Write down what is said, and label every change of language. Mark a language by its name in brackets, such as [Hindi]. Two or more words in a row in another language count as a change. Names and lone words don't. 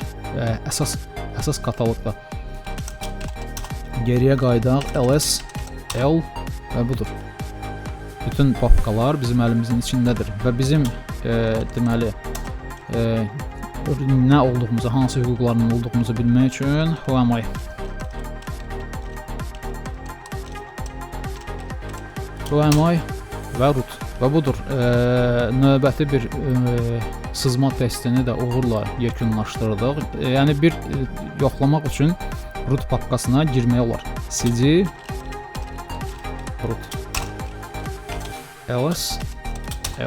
[Azerbaijani] Əsas kataloqda. Geriyə qaydaq. ls, l və budur. Bütün papkalar bizim əlimizin içindədir və bizim deməli nə olduğumuzu, hansı hüquqların olduğumuzu bilmək üçün [English] who am I? Who am I? [Azerbaijani] Və root. Və budur. Növbəti bir sızma testini də uğurla yekunlaşdırdıq. Yəni bir yoxlamaq üçün root papkasına girmək olar. cd root ls l.